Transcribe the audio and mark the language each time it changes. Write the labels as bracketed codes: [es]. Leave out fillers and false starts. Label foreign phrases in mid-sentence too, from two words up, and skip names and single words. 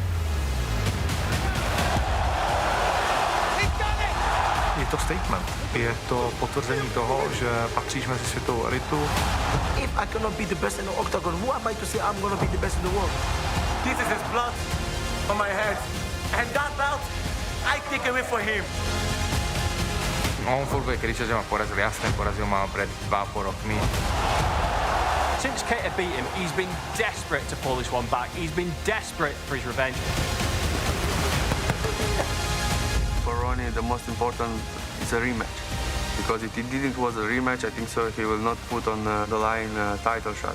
[cs] Je to statement. Je to potvrzení toho, že patříš mezi světovou elitu. [en] If I cannot be the best in the Oktagon, who am I to say I'm gonna be the best in the world? This is his blood on my head. And that belt, I take away for him. [sk] On furt bude kričať, že ma porazil. Jasne, porazil ma pred 2,5 rokmi. [en] Since Keita beat him, he's been desperate to pull this one back. He's been desperate for his revenge. For Ronny, the most important is a rematch. Because if he didn't was a rematch, I think so he will not put on the line title shot.